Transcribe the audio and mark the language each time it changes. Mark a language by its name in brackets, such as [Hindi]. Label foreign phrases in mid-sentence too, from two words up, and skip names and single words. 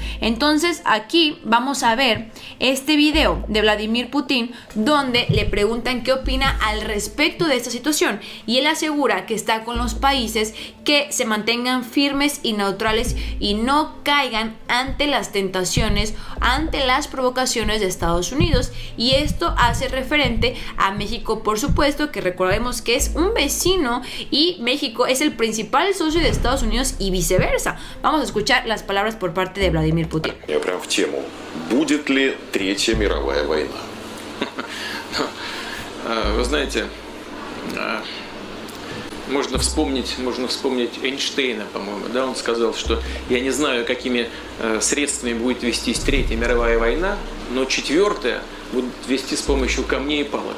[Spanish] Entonces aquí vamos a ver este video de Vladimir Putin, donde le preguntan qué opina al respecto de esta situación, y él asegura que está con los países que se mantengan firmes y neutrales y no caigan ante las tentaciones, ante las provocaciones de Estados Unidos. Y esto hace referente a México, por supuesto, que recordemos que es un vecino y México es el principal socio de Estados Unidos y viceversa. Vamos a escuchar las palabras por parte de Vladimir Putin. [Russian] Я прям в тему. Будет ли Третья мировая война? Вы знаете, можно вспомнить Эйнштейна, по-моему, да, он сказал, что я не знаю, какими средствами будет вестись Третья мировая война, но четвертая будет вести с помощью камней и палок.